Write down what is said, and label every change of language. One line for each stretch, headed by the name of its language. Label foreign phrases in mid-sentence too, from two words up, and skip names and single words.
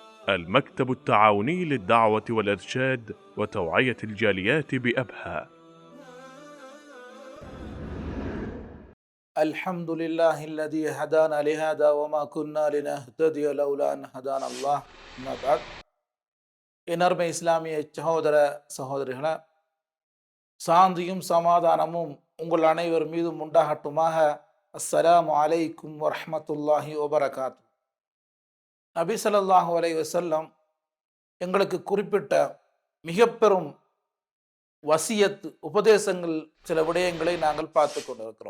Arabic: المكتب التعاوني للدعوة والإرشاد وتوعية الجاليات بأبها. الحمد لله الذي هدانا لهذا وما كنا لنهتدي لولا أن هدانا الله. أما بعد.
Tamil: இனர்மை இஸ்லாமிய சகோதர சகோதரிகளே, சாந்தியும் சமாதானமும் உங்கள் அனைவர் மீதும் உண்டாகட்டுமாக.
Arabic: السلام عليكم ورحمة الله وبركاته.
Tamil: நபி
Arabic: صلى الله عليه وسلم
Tamil: எங்களுக்கு குறிப்பிட்ட மிக பெரும் வசியத் உபதேசங்கள் சில விடயங்களை நாங்கள் பார்த்து கொண்டிருக்கிறோம்.